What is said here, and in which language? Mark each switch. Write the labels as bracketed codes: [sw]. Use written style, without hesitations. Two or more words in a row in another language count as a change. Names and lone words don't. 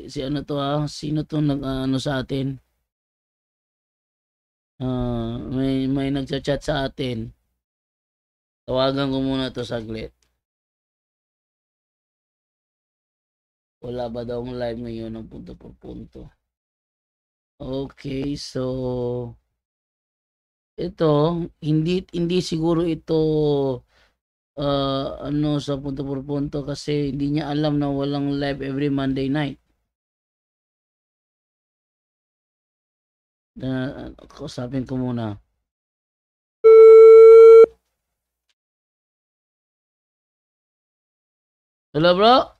[tl] Si ano to Sino to sa atin? May nagchat-chat sa atin. Tawagan ko muna to saglit. Wala ba daw ang live ngayon ng punto por punto? Okay, so ito hindi siguro ito sa punto por punto kasi hindi niya alam na walang live [en] every Monday night. [tl] Kausapin ko muna. [en] Hello, bro?